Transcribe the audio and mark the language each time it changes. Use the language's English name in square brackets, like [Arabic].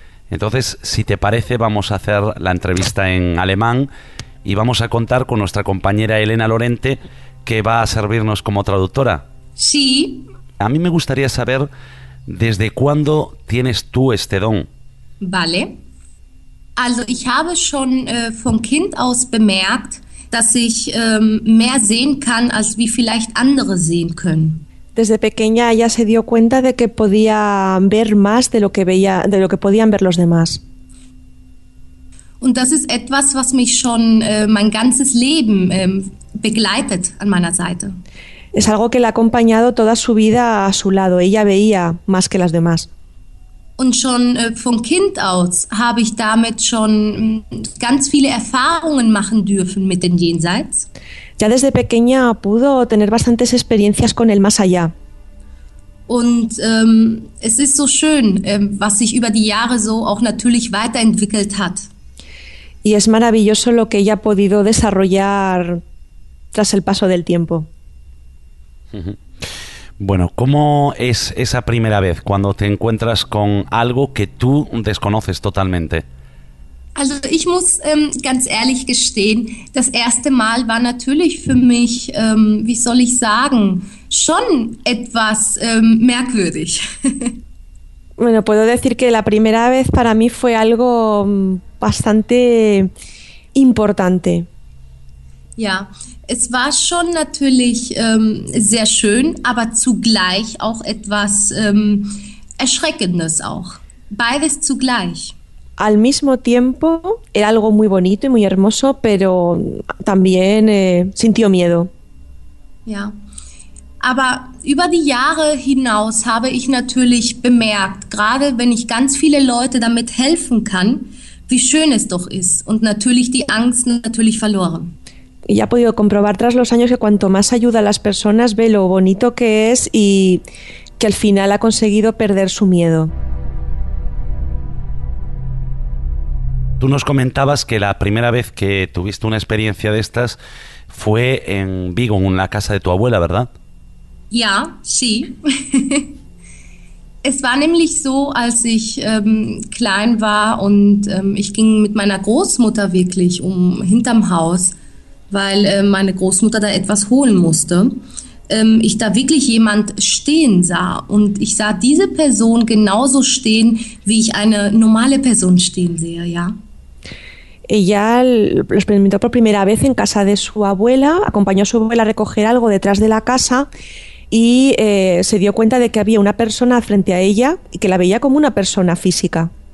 [Spanish] Entonces, si te parece, vamos a hacer la entrevista en alemán y vamos a contar con nuestra compañera Elena Lorente, que va a servirnos como traductora. Sí. A mí me gustaría saber desde cuándo tienes tú este don. Vale. [German] Also ich habe schon von Kind aus bemerkt, dass ich mehr sehen kann, als wie vielleicht andere sehen können. [Spanish] Desde pequeña ella se dio cuenta de que podía ver más de lo que veía, de lo que podían ver los demás. [German] Und das ist etwas, was mich schon mein ganzes Leben begleitet an meiner Seite. [Spanish] Es algo que le ha acompañado toda su vida a su lado. Ella veía más que las demás. [German] Und schon von Kind aus habe ich damit schon ganz viele Erfahrungen machen dürfen mit dem Jenseits. [Spanish] Ya desde pequeña pudo tener bastantes experiencias con el más allá. [German] Und es ist so schön, was sich über die Jahre so auch natürlich weiterentwickelt hat. [Spanish] Y es maravilloso lo que ella ha podido desarrollar tras el paso del tiempo. Bueno, ¿cómo es esa primera vez cuando te encuentras con algo que tú desconoces totalmente? [German] Also ich muss ganz ehrlich gestehen, das erste Mal war natürlich für mich, wie soll ich sagen, schon etwas merkwürdig. [Spanish] Bueno, puedo decir que la primera vez para mí fue algo bastante importante. [German] Ja, es war schon natürlich sehr schön, aber zugleich auch etwas Erschreckendes auch. Beides zugleich. [Spanish] Al mismo tiempo era algo muy bonito y muy hermoso, pero también sintió miedo. [German] Ja, aber über die Jahre hinaus habe ich natürlich bemerkt, gerade wenn ich ganz viele Leute damit helfen kann, wie schön es doch ist und natürlich die Angst natürlich verloren. [Spanish] Y ha podido comprobar tras los años que cuanto más ayuda a las personas, ve lo bonito que es y que al final ha conseguido perder su miedo. Tú nos comentabas que la primera vez que tuviste una experiencia de estas fue en Vigo, en la casa de tu abuela, ¿verdad? [German] Ja, sí. Es war nämlich so, als ich klein war und ich ging mit meiner Großmutter wirklich hinterm Haus, weil meine Großmutter da etwas holen musste, ich da wirklich jemand stehen sah. Und ich sah diese Person genauso stehen, wie ich eine normale Person stehen sehe, ja. [Spanish] Ella lo experimentó por primera vez en casa de su abuela, acompañó a su abuela a recoger algo detrás de la casa y se dio cuenta de que había una persona frente a ella y que la veía como una persona física.